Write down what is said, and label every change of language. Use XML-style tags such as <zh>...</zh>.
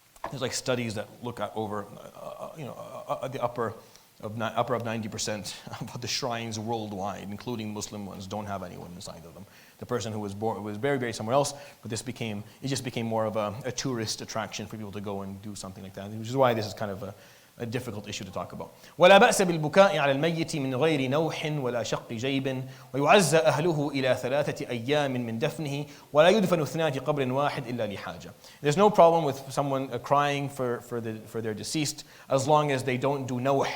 <en>There's like studies that look at over, the upper of 90% of the shrines worldwide, including Muslim ones, don't have anyone inside of them. The person who was buried somewhere else, but it just became more of a tourist attraction for people to go and do something like that, which is why this is kind of a difficult issue to talk about.</en> <ar>ولا بأس بالبكاء على الميت من غير نوح ولا شق جيب ويعزى أهله إلى 3 أيام من دفنه ولا يدفن اثنان في قبر واحد إلا لحاجة.</ar> <en>There's no problem with someone crying for their deceased as long as they don't do nawh.</en>